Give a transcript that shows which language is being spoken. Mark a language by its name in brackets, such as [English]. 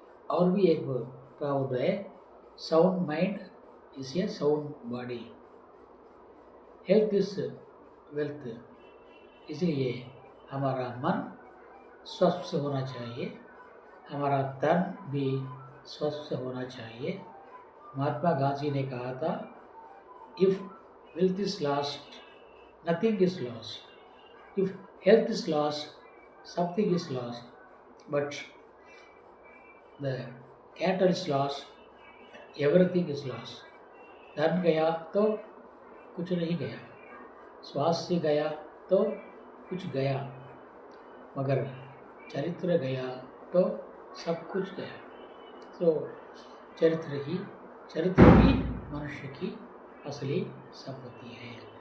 [Hindi] और भी एक प्रॉवर्ब है, [English] Sound mind is a sound body, health is wealth. [Hindi] इसलिए हमारा मन स्वस्थ होना चाहिए, हमारा तन भी स्वस्थ होना चाहिए। महात्मा गांधी ने कहा था, [English] If wealth is lost, nothing is lost. If health is lost, something is lost. But the cattle is lost, everything is lost. [Hindi] धन गया तो कुछ नहीं गया, स्वास्थ्य गया तो कुछ गया, मगर चरित्र गया तो सब कुछ गया। तो चरित्र ही मनुष्य की असली संपत्ति है।